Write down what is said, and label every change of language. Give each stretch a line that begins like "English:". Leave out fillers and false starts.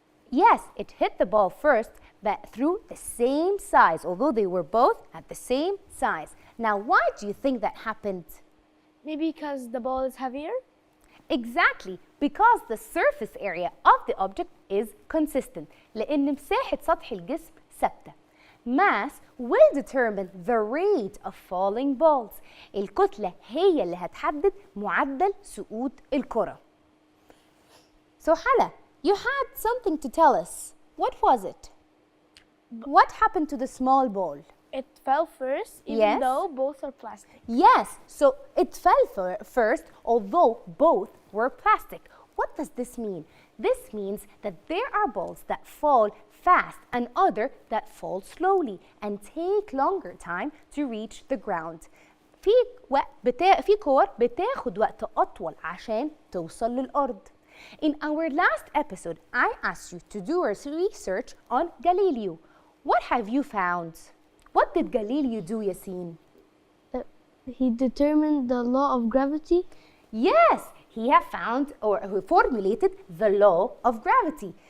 English: Yes, it hit the ball first, but through the same size, although they were both at the same size. Now, why do you think that happened? Maybe because the ball is heavier? Exactly, because the surface area of the object is consistent.
Arabic: لأن مساحة سطح الجسم ثابتة.
English: Mass will determine the rate of falling balls.
Arabic: الكتلة هي اللي هتحدد معدل سقوط الكرة.
English: So Hala, you had something to tell us. What was it? What happened to the small ball? It fell first, even Yes. though both are plastic. Yes, so it fell first, although both were plastic. What does this mean? This means that there are balls that fall fast and other that fall slowly and take longer time to reach the ground.
Arabic: في كور بتاخد وقت أطول عشان توصل للأرض.
English: In our last episode, I asked you to do research on Galileo. What have you found? What did Galileo do, Yasin? He determined the law of gravity. Yes, he have found or he formulated the law of gravity.